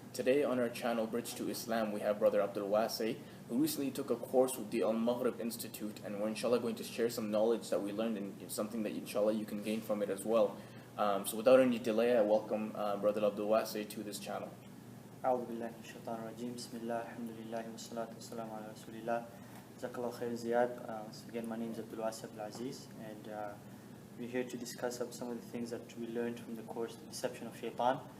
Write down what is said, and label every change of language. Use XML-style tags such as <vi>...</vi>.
<en>Today on our channel Bridge to Islam, we have Brother Abdulwasie, who recently took a course with the Al-Maghrib Institute, and we're inshallah going to share some knowledge that we learned, and something that inshallah you can gain from it as well. So without any delay, I welcome Brother Abdulwasie to this channel.</en> <ar>أعوذ بالله من الشيطان الرجيم بسم الله الحمد لله والصلاة والسلام على رسول الله جزاك الله خير زياد.</ar> <en>Once again, my name is Abdulwasie Abdul-Aziz, and we're here to discuss some of the things that we learned from the course, The Deception of Shaytan.</en>